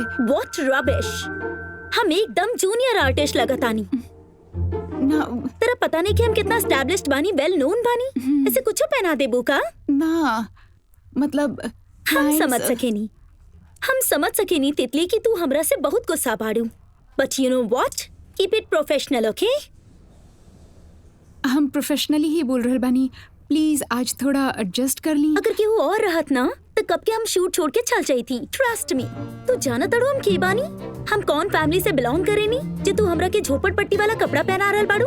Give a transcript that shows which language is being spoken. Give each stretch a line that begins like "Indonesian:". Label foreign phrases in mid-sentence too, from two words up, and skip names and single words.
English: What rubbish,
Bhojpuri: हम एकदम जूनियर आर्टिस्ट लागतानी ना। तेरा पता नहीं कि हम कितना एस्टैब्लिश्ड बानी,
English: well known
Bhojpuri: बानी। ऐसे कुछ पहना देबू का? ना मतलब हम समझ सकेनी तितली कि तू हमरा से बहुत गुस्सा बाड़ू,
English: But you know what, keep it professional okay?
Bhojpuri: हम प्रोफेशनली ही बोल रहल बानी, प्लीज आज थोड़ा एडजस्ट कर ली। अगर केहू और रहत ना तो कब के हम शूट छोड़ के चल जाई थी।
English: Trust me,
Bhojpuri: तू जाना तड़ो हम के बानी, हम कौन फैमिली से बिलोंग करेनी जे तू हमरा के झोपड़पट्टी वाला कपड़ा पहना रहल बाड़ू।